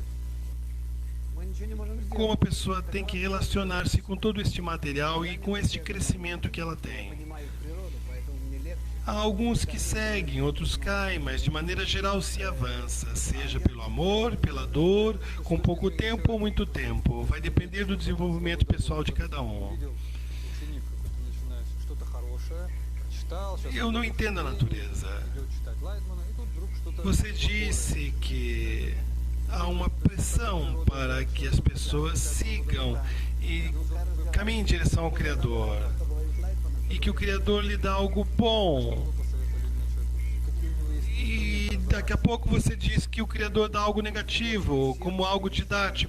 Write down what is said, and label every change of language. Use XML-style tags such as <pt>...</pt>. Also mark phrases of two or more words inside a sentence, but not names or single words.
<pt>Como a pessoa tem que relacionar-se com todo este material e com este crescimento que ela tem. Há alguns que seguem, outros caem, mas de maneira geral se avança, seja pelo amor, pela dor, com pouco tempo ou muito tempo. Vai depender do desenvolvimento pessoal de cada um.</pt> <ru>Ученик, как ты начинаешь что-то хорошее, прочитал, сейчас</ru> <pt>Eu não entendo a natureza.</pt> <ru>идет читать Лайтмана, и тут вдруг что-то...</ru> <pt>Você disse que há uma pressão para que as pessoas sigam e caminhem em direção ao Criador. E que o Criador lhe dá algo bom. E daqui a pouco você diz que o Criador dá algo negativo, como algo didático.</pt>